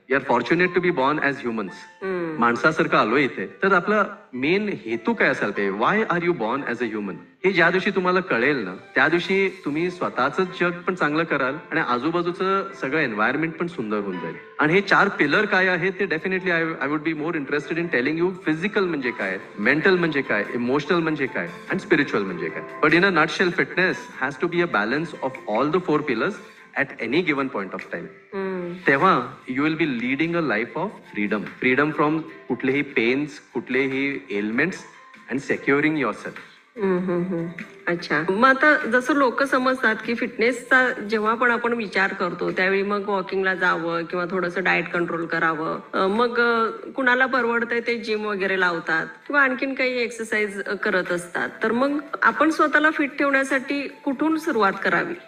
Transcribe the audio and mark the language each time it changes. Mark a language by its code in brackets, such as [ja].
[en] You are fortunate to be born as humans. [mr] माणसासारखं आलोय इथे, तर आपला मेन हेतू काय असायला पाहिजे, [en] why are you born as a human, [mr] हे ज्या दिवशी तुम्हाला कळेल ना, त्या दिवशी तुम्ही स्वतःच जग पण चांगलं कराल आणि आजूबाजूचं सगळं एन्व्हायरमेंट पण सुंदर होऊन जाईल. आणि हे 4 पिलर काय आहे ते definitely [en] I would be more interested in telling you. [mr] Physical म्हणजे काय, मेंटल म्हणजे काय, इमोशनल म्हणजे काय, आणि स्पिरिच्युअल म्हणजे काय. But [en] in a nutshell, fitness has to be a balance of all the 4 pillars at any given point of time. तेव्हा you will be leading a life of freedom from [mr] कुठलेही pens, [en] कुठलेही ailments and securing yourself. [mr] अच्छा. मग आता जसं लोक समजतात की फिटनेसचा जेव्हा पण आपण विचार करतो त्यावेळी मग वॉकिंगला जावं किंवा थोडंसं डाएट कंट्रोल करावं, मग कुणाला परवडतंय ते जिम वगैरे लावतात किंवा आणखीन काही एक्सरसाइज करत असतात. तर मग आपण स्वतःला फिट ठेवण्यासाठी कुठून सुरुवात करावी?